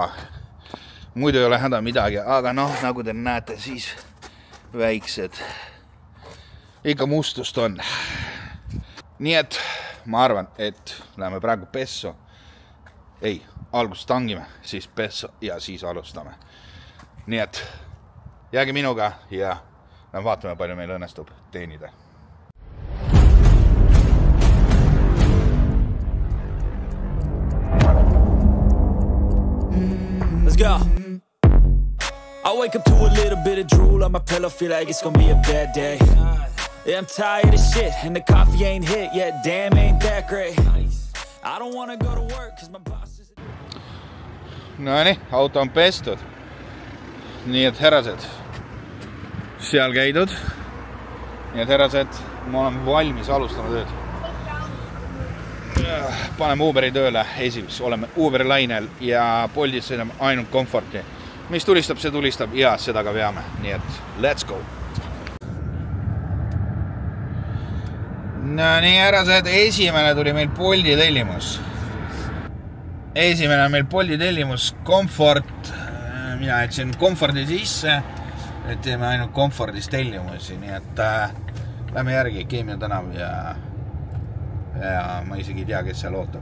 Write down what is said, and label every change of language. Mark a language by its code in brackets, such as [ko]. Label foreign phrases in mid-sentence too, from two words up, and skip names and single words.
[et] Muidu ei ole häda midagi, aga noh, nagu te näete, siis väiksed ikka mustust on. Nii et ma arvan, et läheme praegu pesso. Ei, algust tangime, siis pesso ja siis alustame. Nii et jääge minuga ja vaatame, palju meil õnnestub teenida. [en] Let's go. I wake up to a little bit of drool on my pillow, feel like it's gonna be a bad day. Yeah, I'm tired of shit, and the coffee ain't hit yet, damn, ain't that great. I don't wanna go to work, cause my boss is... [et] Nonii, auto on pestud. Nii et härrased, seal käidud. Nii et härrased, ma olen valmis alustama tööd. Paneme Uberi tööle esimest, oleme Uberi lainel ja Boltis sõidame ainult komforti. Mis tulistab, see tulistab ja seda ka veame. Nii et [en] let's go! [et] No nii, härrased, esimene tuli meil Bolti tellimus. Esimene on meil Bolti tellimus, komfort. Mina jätsin komfordi sisse, et teeme ainult komfordis tellimusi. Nii et lähme järgi Keemia tänav ja ma isegi ei tea, kes seal ootab.